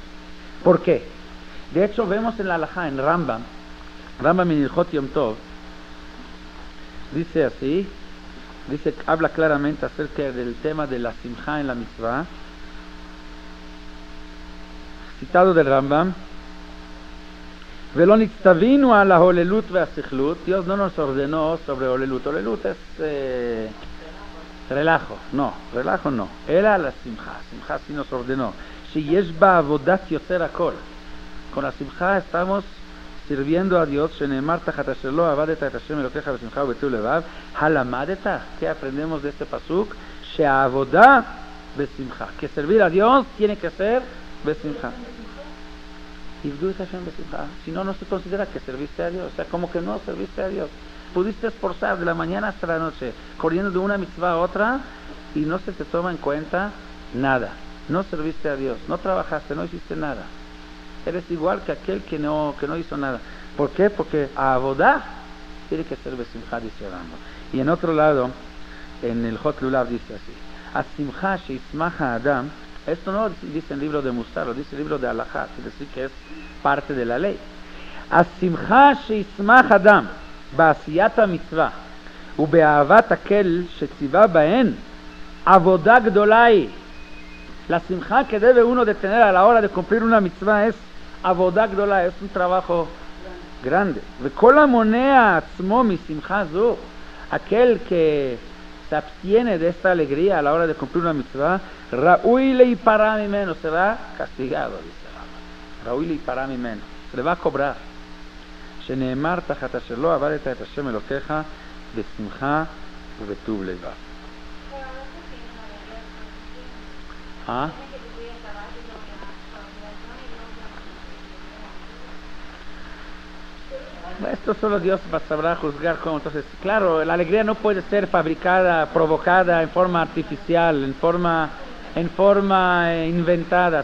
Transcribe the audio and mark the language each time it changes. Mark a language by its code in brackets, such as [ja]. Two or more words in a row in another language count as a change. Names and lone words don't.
[es] ¿Por qué? De hecho, vemos en la halajá, en Rambam en Ilhot Yom Tov, dice así, habla claramente acerca del tema de la simja en la mitzvah, citado del Rambam: [he] ולא נצטווינו על הוללות והסכלות. [es] Dios no nos ordenó sobre holelut. Holelut es relajo no. Era la simja. Simja sí nos ordenó. [he] שיש בה עבודת יוצר הכל. [es] Con la simja estamos sirviendo a Dios. [he] שנאמר תחת אשר לא עבדת את השם אלוקיך בשמחה ובטוב לבב. Halamadeta. [es] ¿Qué aprendemos de este pasuk? [he] שעבודה בשמחה. [es] Que servir a Dios tiene que ser besimcha. Si no, no se considera que serviste a Dios. O sea, como que no serviste a Dios. Pudiste esforzar de la mañana hasta la noche, corriendo de una mitzvah a otra, y no se te toma en cuenta nada. No serviste a Dios, no trabajaste, no hiciste nada. Eres igual que aquel que no hizo nada. ¿Por qué? Porque a Avodah tiene que ser besimcha, dice Rambam. Y en otro lado, en el Hot Lulav dice así: [he] השמחה שישמח האדם. [es] Esto no dice el libro de Musar, lo dice el libro de Halajá, es decir, que es parte de la ley. [he] השמחה שישמח אדם בעשיית מצוה ובאהבת האל שציוה בהן עבודה גדולה. [es] La simcha que debe uno de tener a la hora de cumplir una mitzvah es [he] עבודה גדולה, [es] es un trabajo grande. [he] וכל המונע עצמו משמחה זו, [es] aquel que se abstiene de esta alegría a la hora de cumplir una mitzvah, [he] ראוי להפרע ממנו, [es] será castigado, dice Rambam. [he] ראוי להפרע ממנו, [es] se le va a cobrar. [he] שנאמר תחת אשר לא עבדת את השם אלוקיך בשמחה ובטוב לבב. [es] ¿Ah? Esto solo Dios sabrá juzgar cómo. Entonces, claro, la alegría no puede ser fabricada, provocada en forma artificial, en forma inventada.